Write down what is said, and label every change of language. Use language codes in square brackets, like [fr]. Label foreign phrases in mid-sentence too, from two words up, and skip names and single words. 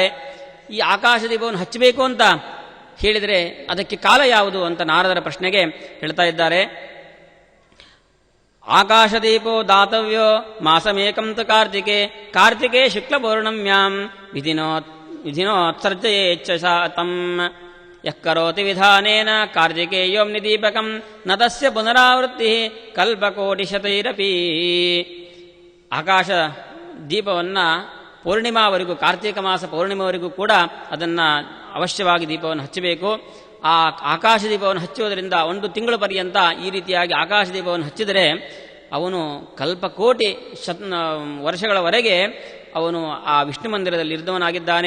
[kn] ಈ ಆಕಾಶದೀಪವನ್ನು ಹಚ್ಚಬೇಕು ಅಂತ ಹೇಳಿದರೆ ಅದಕ್ಕೆ ಕಾಲ ಯಾವುದು ಅಂತ ನಾರದರ ಪ್ರಶ್ನೆಗೆ ಹೇಳ್ತಾ ಇದ್ದಾರೆ. [sa] ಆಕಾಶದೀಪೋ ದಾತವ್ಯೋ ಮಾಸಮೇಕಂ ತು ಕಾರ್ತಿಕೆ ಶುಕ್ಲಪೌರ್ಣಮ್ಯಾಂ ವಿಧಿನೋತ್ಸರ್ಜಯೇಚ್ಛ ತಂ ಯಃ ಕರೋತಿ ವಿಧಾನೇನ ಕಾರ್ತಿಕೇಯೋಮ್ನಿ ದೀಪಕಂ ನ ತಸ್ಯ ಪುನರಾವೃತ್ತಿ ಕಲ್ಪಕೋಟಿಶತೈರಪಿ. [kn] ಆಕಾಶ ದೀಪವನ್ನು ಪೌರ್ಣಿಮಾವರೆಗೂ, ಕಾರ್ತೀಕ ಮಾಸ ಪೌರ್ಣಿಮಾವರೆಗೂ ಕೂಡ ಅದನ್ನು ಅವಶ್ಯವಾಗಿ ದೀಪವನ್ನು ಹಚ್ಚಬೇಕು. ಆ ಆಕಾಶ ದೀಪವನ್ನು ಹಚ್ಚುವುದರಿಂದ 1 ತಿಂಗಳ ಪರ್ಯಂತ ಈ ರೀತಿಯಾಗಿ ಆಕಾಶ ದೀಪವನ್ನು ಹಚ್ಚಿದರೆ ಅವನು ಕಲ್ಪಕೋಟಿ ವರ್ಷಗಳವರೆಗೆ ಅವನು ಆ ವಿಷ್ಣು ಮಂದಿರದಲ್ಲಿ ಇರಿದವನಾಗಿದ್ದಾನೆ.